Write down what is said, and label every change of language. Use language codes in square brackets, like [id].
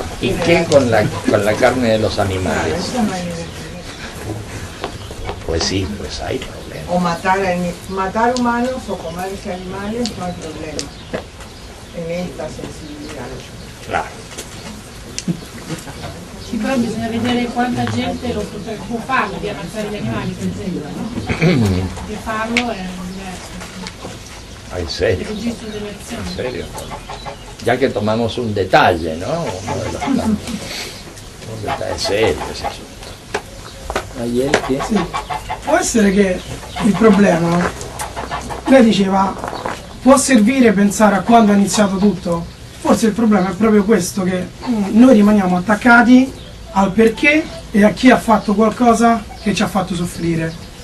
[es] ¿Y qué con la carne de los animales? Pues sí, pues hay problemas. O matar humanos o comerse animales no hay problema en esta sensibilidad. Claro. [it] Sì, però bisogna vedere quanta gente può farlo, di ammazzare gli animali, per esempio, no? Di farlo è [es] ¿En serio? ¿En serio? Ya que tomamos un detalle, ¿no? Uno de los planos. Un detalle serio ese asunto. [it] Sì. Può essere che il problema, lei diceva, può servire pensare a quando è iniziato tutto? Forse il problema è proprio questo, che noi rimaniamo attaccati al perché e a chi ha fatto qualcosa che ci ha fatto soffrire.